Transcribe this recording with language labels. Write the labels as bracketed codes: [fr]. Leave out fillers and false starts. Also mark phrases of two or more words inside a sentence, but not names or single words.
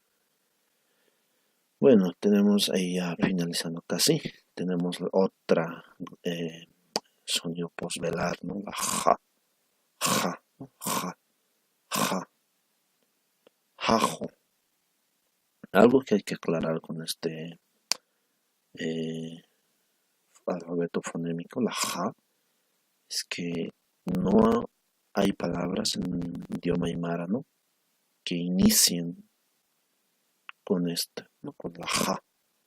[es] Bueno, tenemos ahí ya finalizando casi, tenemos otra sonido posvelar, ¿no? La ja, ja, ja, ja, jajo. Algo que hay que aclarar con este alfabeto fonémico, la ja, es que no hay palabras en idioma aymara, ¿no? Que inicien con esta, ¿no? Con la ja.